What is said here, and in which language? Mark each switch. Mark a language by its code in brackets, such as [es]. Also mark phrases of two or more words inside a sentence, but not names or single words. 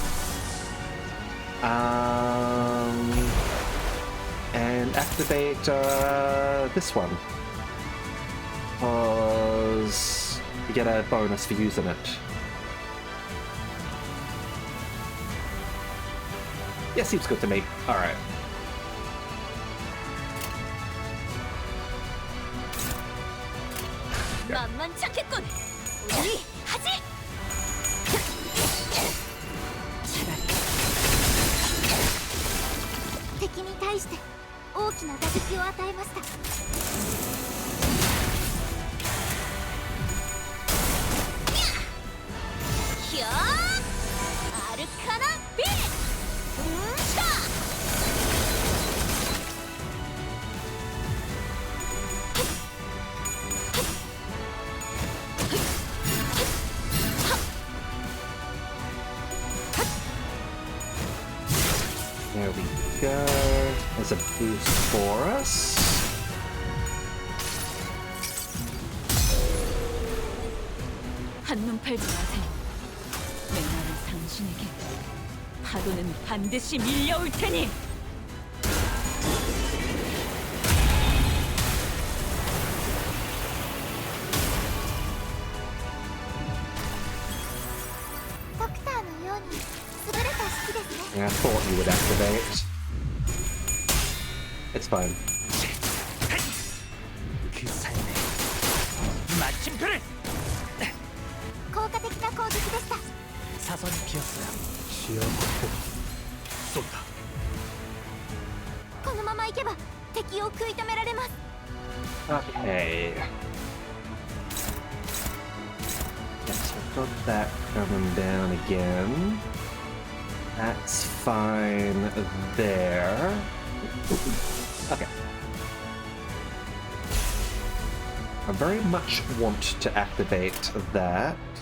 [en] And activate this one. Because you get a bonus for using it. Yeah, seems good to me. Alright. [ko] 만만찮겠군. 우리 하지. 차라리 [ja] 敵に対して大きな打撃を与えました。ひゃーアルカナビーシャ [en] There we go. There's a boost for us. [ko] 한눈 팔지 마세요. 맨날은 당신에게 파도는 반드시 밀려올 테니. [en] Yeah, I thought you would activate. It's fine. [ko] 그 삶의 마침표를 [ja] 効果的な攻撃でした。 [ko] 사선이 비었어요. 시야 확보. 쏜다. [ja] このままいけば敵を食い止められます。 [en] Okay. Yes, I've got that coming down again. That's fine there. Okay. I very much want to activate that.